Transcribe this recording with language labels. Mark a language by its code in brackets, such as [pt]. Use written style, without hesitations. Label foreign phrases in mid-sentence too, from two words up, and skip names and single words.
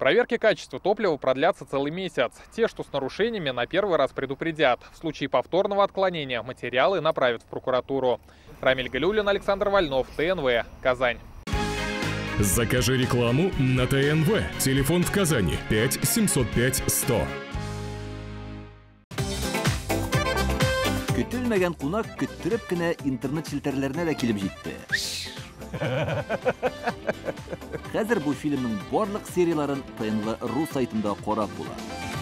[ru] Проверки качества топлива продлятся целый месяц. Те, что с нарушениями, на первый раз предупредят. В случае повторного отклонения материалы направят в прокуратуру. Рамиль Галюлин, Александр Вольнов, ТНВ, Казань. Закажи рекламу на ТНВ. Телефон в Казани 5 705 100. [tt] Көтелмәгән кунак көттөреп кенә интернет челтәрләренә дә килеп җитте. Хәзер бу фильмның барлык серияларын ТНВ.ру сайтында карап була.